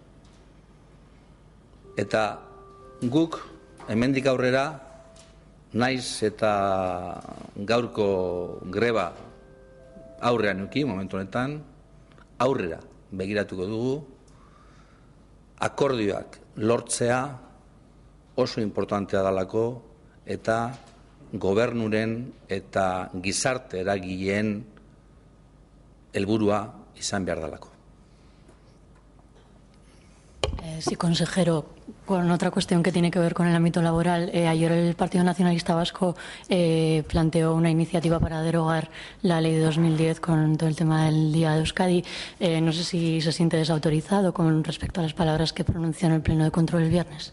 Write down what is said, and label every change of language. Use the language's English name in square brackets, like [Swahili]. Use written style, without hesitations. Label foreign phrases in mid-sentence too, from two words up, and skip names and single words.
[Basque] Eta guk hemendik aurrera, naiz eta gaurko greba aurrean eduki, momentu honetan, aurrera begiratuko dugu, akordioak lortzea oso importantea dalako eta gobernuren eta gizarte eragileen helburua izan behar dalako. [Spanish] Sí, consejero, con otra cuestión que tiene que ver con el ámbito laboral. Ayer el Partido Nacionalista Vasco planteó una iniciativa para derogar la ley de 2010 con todo el tema del Día de Euskadi. No sé si se siente desautorizado con respecto a las palabras que pronunció en el Pleno de Control el viernes.